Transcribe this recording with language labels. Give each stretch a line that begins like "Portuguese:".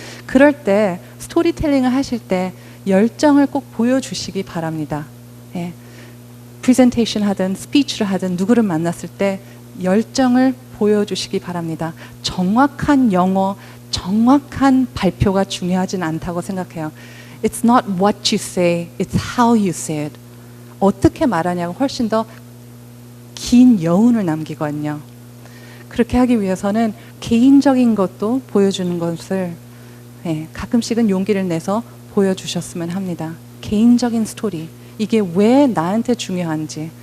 Korean: 그럴 때 스토리텔링을 하실 때 열정을 꼭 보여주시기 바랍니다. 예. 프레젠테이션 하든 스피치를 하든 누구를 만났을 때 열정을 보여주시기 바랍니다. 정확한 영어, 정확한 발표가 중요하진 않다고 생각해요.
English: It's not what you say, it's how you say it.
Korean: 어떻게 말하냐가 훨씬 더 긴 여운을 남기거든요. 그렇게 하기 위해서는 개인적인 것도 보여주는 것을 가끔씩은 용기를 내서 보여주셨으면 합니다. 개인적인 스토리, 이게 왜 나한테 중요한지.